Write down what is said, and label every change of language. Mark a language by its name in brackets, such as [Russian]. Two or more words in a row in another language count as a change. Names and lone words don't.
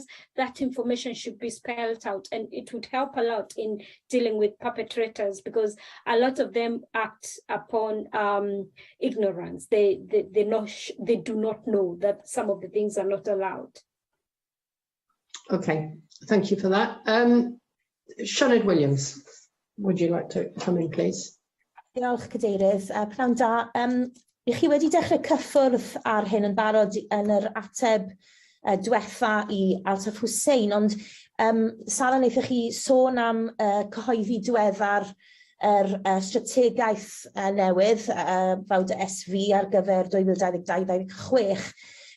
[English] That information should be spelled out, and it would help a lot in dealing with perpetrators, because a lot of them act upon ignorance. They do not know that some of the things are not allowed. Okay, thank you for that. Senedd Williams, would you like to come in, please? [Welsh] Diolch, Cadeirydd. Pnawn da. I chi wedi dechrau cyffwrdd ar hyn yn barod yn yr ateb diwetha i Altaf Hussein, ond Sara, wnaethoch chi sôn am cyhoeddi diweddar strategaeth newydd, Vawr SV ar gyfer 2022-2026.